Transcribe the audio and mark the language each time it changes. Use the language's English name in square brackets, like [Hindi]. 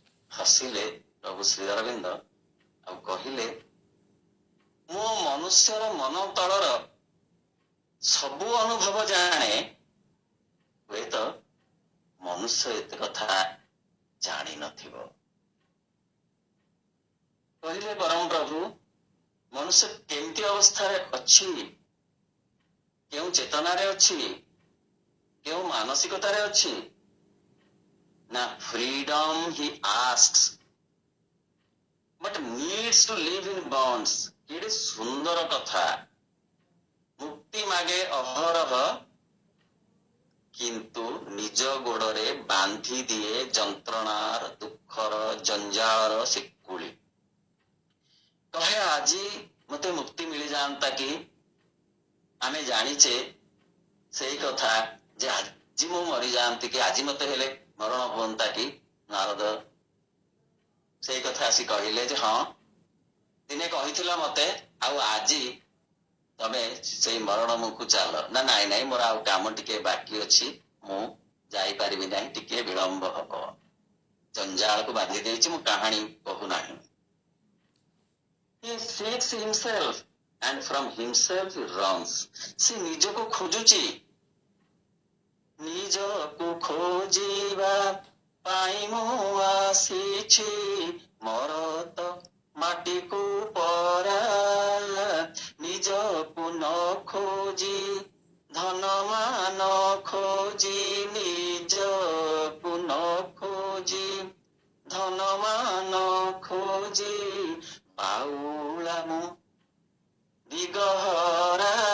[Odia] ହସିଲେ ପ୍ରଭୁ ଶ୍ରୀ ଅରବିନ୍ଦ ଆଉ କହିଲେ ମୁଁ ମନୁଷ୍ୟର ମନ ତଳର ସବୁ ଅନୁଭବ ଜାଣେ, ହୁଏତ ମନୁଷ୍ୟ ଏତେ କଥା ଜାଣିନଥିବ। କହିଲେ ପରମ ପ୍ରଭୁ ମନୁଷ୍ୟ କେମିତି ଅବସ୍ଥାରେ ଅଛି, କେଉଁ ଚେତନାରେ ଅଛି, କେଉଁ ମାନସିକତାରେ ଅଛି? [English] ନା freedom he asks but needs to live in bonds। [Odia] କେଡ଼େ ସୁନ୍ଦର କଥା। ମୁକ୍ତି ମାଗେ ଅହରହ କିନ୍ତୁ ନିଜ ଗୋଡରେ ବାନ୍ଧି ଦିଏ ଯନ୍ତ୍ରଣାର ଦୁଃଖର ଜଞ୍ଜାଳର ଶିକୁଳି। କହେ ଆଜି ମତେ ମୁକ୍ତି ମିଳିଯାଆନ୍ତା କି? ଆମେ ଜାଣିଛେ ସେଇ କଥା ଯେ ଆଜି ମୁଁ ମରିଯାଆନ୍ତି କି, ଆଜି ମତେ ହେଲେ ମରଣ ହୁଅନ୍ତା କି? ନାରଦ ସେଇ କଥା ଆସି କହିଲେ ଯେ ହଁ ଦିନେ କହିଥିଲ ମତେ, ଆଉ ଆଜି ତମେ ସେଇ ମରଣ ମୁଖକୁ ଚାଲ। ନା ନାଇଁ ନାଇଁ ମୋର ଆଉ କାମ ଟିକେ ବାକି ଅଛି, ମୁଁ ଯାଇପାରିବି ନାହିଁ, ଟିକେ ବିଳମ୍ବ ହବ। ଜଞ୍ଜାଳକୁ ବାନ୍ଧି ଦେଇଛି, ମୁଁ କାହାଣୀ କହୁନାହିଁ। [English] He seeks himself and from himself he runs। [Odia] ସେ ନିଜକୁ ଖୋଜୁଛି, ନିଜକୁ ଖୋଜିବା ପାଇଁ ମୁଁ ଆସିଛି, ମୋର ତ ମାଟିକୁ ପରା। ନିଜକୁ ନ ଖୋଜି ଧନ ମାନ ଖୋଜି, ନିଜକୁ ନ ଖୋଜି ଧନ ମାନ ଖୋଜି ବାଉଳା ମୁଁ ଦିଗହରା।